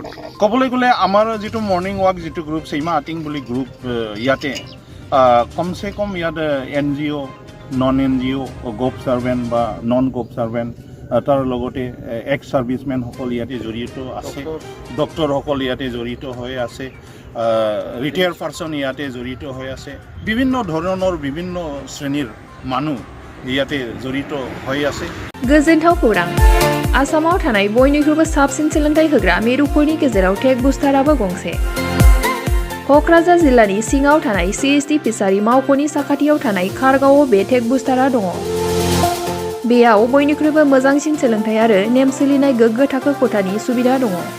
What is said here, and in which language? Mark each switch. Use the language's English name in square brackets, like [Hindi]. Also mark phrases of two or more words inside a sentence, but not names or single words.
[Assamese] ক'বলৈ গ'লে আমাৰ যিটো [English] morning walk [Assamese] যিটো গ্ৰুপ সীমা আটিং বুলি গ্ৰুপ ইয়াতে কমচে কম ইয়াত [English] NGO non NGO govt servant [Assamese] বা [English] non govt servant [Assamese] তাৰ লগতে [English] ex servicemen [Assamese] ইয়াতে জড়িত আছে, ডক্টৰসকল ইয়াতে জড়িত হৈ আছে, [English] retired person [Assamese] ইয়াতে জড়িত হৈ আছে, বিভিন্ন ধৰণৰ বিভিন্ন শ্ৰেণীৰ মানুহ ইয়াতে জড়িত হৈ আছে। [Bodo] गोजोनथाव खौरां आसामाव थानाय बयनिख्रुइबो साबसिन सोलोंथाइ होग्रा मिरुफोरनि गेजेराव टेक बुस्टाराबो गंसे। क'क्राझार जिल्लानि सिङाव थानाय CST फिसारि मावख'नि साखाथियाव थानाय खारगावआव बे टेक बुस्टारा दङ। बेयाव बयनिख्रुइबो मोजांसिन सोलोंथाइ आरो नेम सोलिनाय गोग्गो थाखो खथानि सुबिदा दङ।